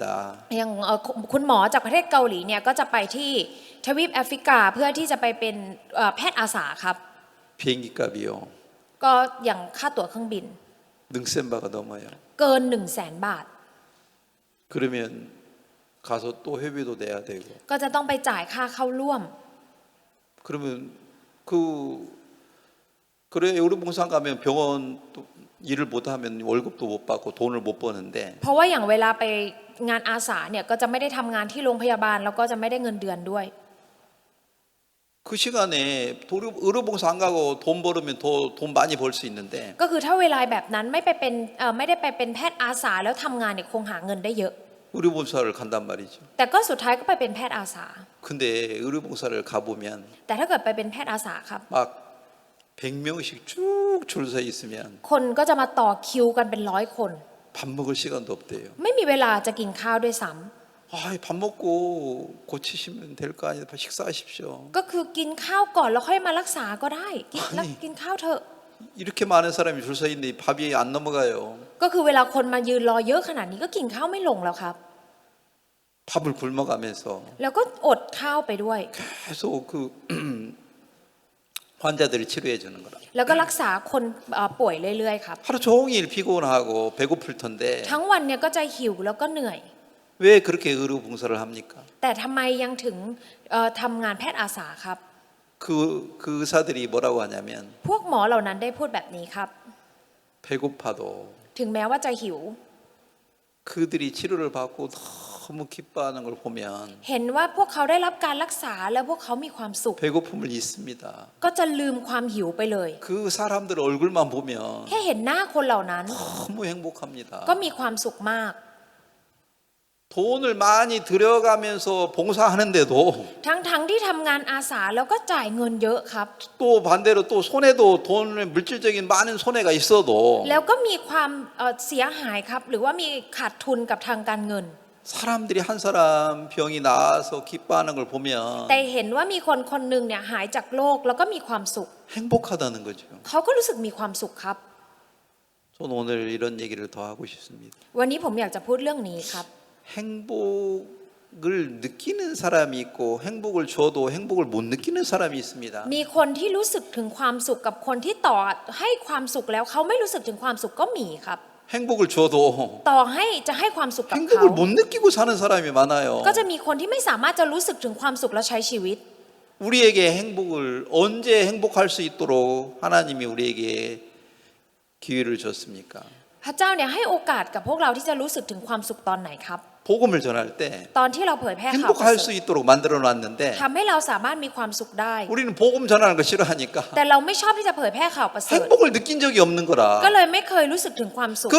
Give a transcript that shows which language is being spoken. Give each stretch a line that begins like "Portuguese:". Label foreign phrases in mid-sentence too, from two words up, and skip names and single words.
Thai: อย่างคุณหมอจากประเทศเกาหลีเนี่ยก็จะไปที่ทวีปแอฟริกาเพื่อที่จะไปเป็นแพทย์อาสาครับ
Korean: 비행기 값이요.
Thai: ก็อย่างค่าตั๋วเครื่องบิน
Korean: 능센 바가 넘어요.
Thai: เกิน 100,000 บาท
Korean: 그러면 가서 또 회비도 내야 되고.
Thai: ก็จะต้องไปจ่ายค่าเข้าร่วม
Korean: 그러면 그래 의료봉사 가면 병원 또 일을 못하면 월급도 못 받고 돈을 못 버는데
Thai: เพราะว่าอย่างเวลาไปงานอาสาเนี่ยก็จะไม่ได้ทำงานที่โรงพยาบาลแล้วก็จะไม่ได้เงินเดือนด้วย
Korean: 그 시간에 의료봉사 안 가고 돈 벌으면 더 돈 많이 벌 수 있는데
Thai: ก็คือถ้าเวลาแบบนั้นไม่ได้ไปเป็นแพทย์อาสาแล้วทำงานเนี่ยคงหาเงินได้เยอะ
Korean: 의료봉사를 간단 말이죠.
Thai: แต่ก็สุดท้ายก็ไปเป็นแพทย์อาสา
Korean: 근데 의료봉사를 가보면
Thai: แต่ถ้าเกิดไปเป็นแพทย์อาสาครับ
Korean: 막 100명씩 쭉 줄 서 있으면
Thai: คนก็จะมาต่อคิวกันเป็น100 คน
Korean: 밥 먹을 시간도 없대요.
Thai: ไม่มีเวลาจะกินข้าวด้วยซ้
Korean: 밥 먹고 고치시면 될 거 아니에요. 식사하십시오.
Thai: ำก็คือกินข้าวก่อนแล้วค่อยมารักษาก็ได้กินข้าวเถอะ
Korean: 이렇게 많은 사람이 줄 서 있는데 밥이 안 넘어가요.
Thai: ก็คือเวลาคนมายืนรอเยอะขนาดนี้ก็กินข้าวไม่ลงแล้วครับ
Korean: 밥을 굶어가면서
Thai: แล้วก็อดข้าวไปด้วย
Korean: 계속 그 환자들을 치료해 주는 거라.
Thai: แล้วก็รักษาคนป่วยเรื่อยๆครับ
Korean: 하루 종일 피곤하고 배고플 텐데
Thai: ทั้งวันเนี่ยก็จะหิวแล้วก็เหนื่อย
Korean: 왜 그렇게 의료 봉사를 합니까?
Thai: แต่ทำไมยังถึงทำงานแพทย์อาสาครับ
Korean: 그 의사들이 뭐라고 하냐면
Thai: พวกหมอเหล่านั้นได้พูดแบบนี้ครับ
Korean: 배고파도
Thai: ถึงแม้ว่าจะหิว
Korean: 그들이 치료를 받고 너무 기뻐하는 걸 보면
Thai: เห็นว่าพวกเขาได้รับการรักษาแล้วพวกเขามีความสุข
Korean: 배고픔을 잊습니다.
Thai: ก็จะลืมความหิวไปเลย
Korean: 그 사람들 얼굴만 보면
Thai: แค่เห็นหน้าคนเหล่านั้น
Korean: 너무 행복합니다.
Thai: ก็มีความสุขมาก
Korean: 돈을 많이 들여가면서 봉사하는데도
Thai: ทั้งที่ทำงานอาสาแล้วก็จ่ายเงินเยอะครับ
Korean: 또 반대로 또 손해도 돈의 물질적인 많은 손해가 있어도
Thai: แล้วก็มีความเสียหายครับหรือว่ามีขาดทุนกับทางการเงิน
Korean: 사람들이 한 사람 병이 나아서 기뻐하는 걸 보면
Thai: แต่เห็นว่ามีคนคนหนึ่งเนี่ยหายจากโรคแล้วก็มีความสุข
Korean: 행복하다는 거죠.
Thai: เขาก็รู้สึกมีความสุขครับ
Korean: 저는 오늘 이런 얘기를 더 하고 싶습니다.
Thai: วันนี้ผมอยากจะพูดเรื่องนี้ครับ
Korean: 행복을 느끼는 사람이 있고 행복을 줘도 행복을 못 느끼는 사람이 있습니다.
Thai: มีคนที่รู้สึกถึงความสุขกับคนที่ต่อให้ความสุขแล้วเขาไม่รู้สึกถึงความสุขก็มีครับ
Korean: 행복을 줘도
Thai: ต่อให้จะให้ความสุขกับเขา
Korean: 행복을 못 느끼고 사는 사람이 많아요.
Thai: ก็จะมีคนที่ไม่สามารถจะรู้สึกถึงความสุขและใช้ชีวิต
Korean: 우리에게 행복을 언제 행복할 수 있도록 하나님이 우리에게 기회를 줬습니까?
Thai: พระเจ้าเนี่ยให้โอกาสกับพวกเราที่จะรู้สึกถึงความสุขตอนไหนครับ
Korean: 복음을 전할 때
Thai: ตอนที่เราเผยแพร่ข่าวประ
Korean: 행복할
Thai: เส
Korean: 수
Thai: ริฐ
Korean: 있도록 만들어 놨는데
Thai: ทำให้เราสามารถมีความสุขได้
Korean: 우리는 복음 전하는 거 싫어하니까
Thai: แต่เราไม่ชอบที่จะเผยแพร่ข่าวประเสริฐ
Korean: 행복을 느낀 적이 없는
Thai: ก็
Korean: 거라.
Thai: เลยไม่เคยรู้สึกถึงความสุข